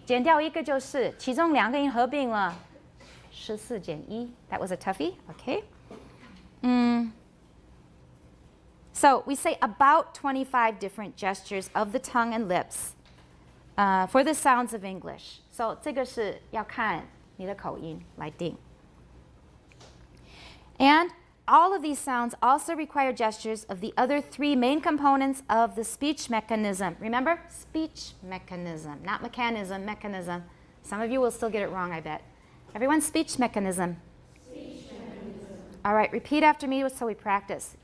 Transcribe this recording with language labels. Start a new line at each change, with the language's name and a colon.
Chinese: 减掉一个就是，其中2个音合并了，14减1.
English: That was a toughie. Okay. So we say about 25 different gestures of the tongue and lips for the sounds of English.
Chinese: So 这个是要看你的口音来定。
English: And all of these sounds also require gestures of the other 3 main components of the speech mechanism. Remember? Speech mechanism, not mechanism, mechanism. Some of you will still get it wrong, I bet. Everyone, speech mechanism. Speech mechanism. All right, repeat after me so we practice.